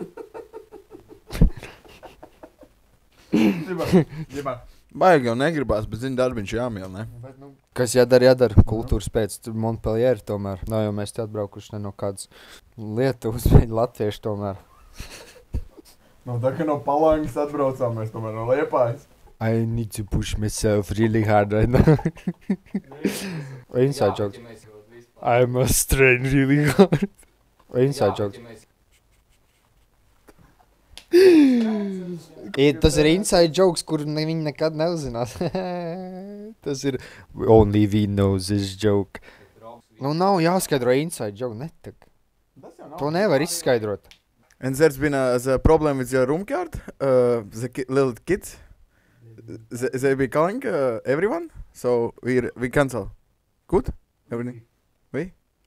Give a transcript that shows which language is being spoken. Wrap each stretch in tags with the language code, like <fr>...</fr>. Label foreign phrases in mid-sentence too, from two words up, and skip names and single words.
<lv>Baigi jau negribās, bet zini, darbiņš jāmiel, ne? Kas jādara? Kultūras pēc Montpellier tomēr. Nav jau mēs te atbraukuši ne no kādas Lietuvas, bet latvieši tomēr. No tā, ka no Palangas atbraucām, mēs tomēr no Liepājas.</lv> <en>I need to push myself really hard right now. Inside jokes. I must train really hard. Inside jokes.</en> <lv>Tas ir</lv> <en>inside jokes,</en> <lv>kur viņi nekad neuzinās. Tas ir</lv> <en>only we know this joke.</en> <lv>Nu nav jāskaidro</lv> <en>inside joke,</en> <lv>netak. To nevar izskaidrot.</lv> <en>And there's been a problem with your room card. The little kids, they be calling everyone, so we cancel. Good? Everything? Oui?</en>